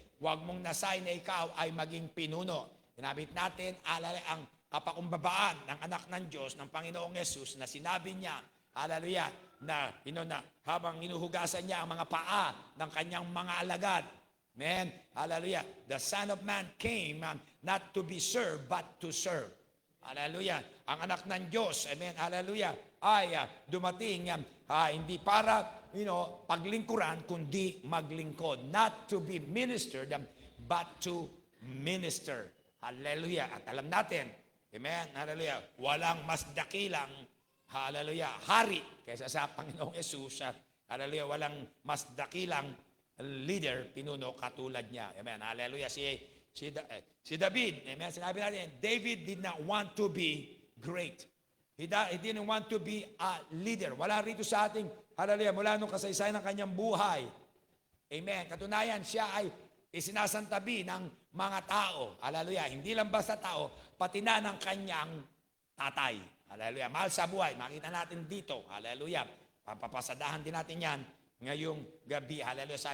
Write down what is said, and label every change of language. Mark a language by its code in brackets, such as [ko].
[tl] Huwag mong nasay na ikaw ay maging pinuno. Tinabit natin, hallelujah, ang kapakumbabaan ng anak ng Diyos, ng Panginoong Yesus, na sinabi niya, hallelujah, na habang inuhugasan niya ang mga paa ng kanyang mga alagad. Amen. Hallelujah. [en] The Son of Man came not to be served, but to serve. [tl] Hallelujah. Ang anak ng Diyos, amen, hallelujah, ay dumating hindi para, paglingkuran, kundi maglingkod. [en] Not to be ministered, but to minister. [tl] Hallelujah. At alam natin, amen, hallelujah, walang mas dakilang, hallelujah, hari kaysa sa Panginoong Yesus. Hallelujah, walang mas dakilang leader, pinuno, katulad niya. Amen. Hallelujah. Si David, amen, sinabi natin, [en] David did not want to be great. He didn't want to be a leader. [tl] Wala rito sa ating, hallelujah, mula nung kasaysayan ng kanyang buhay. Amen. Katunayan, siya ay isinasantabi ng mga tao. Hallelujah. Hindi lang basta tao, pati na ng kanyang tatay. Hallelujah. Mahal sa buhay. Makita natin dito. Hallelujah. Papapasadahan din natin yan ngayong gabi. Hallelujah.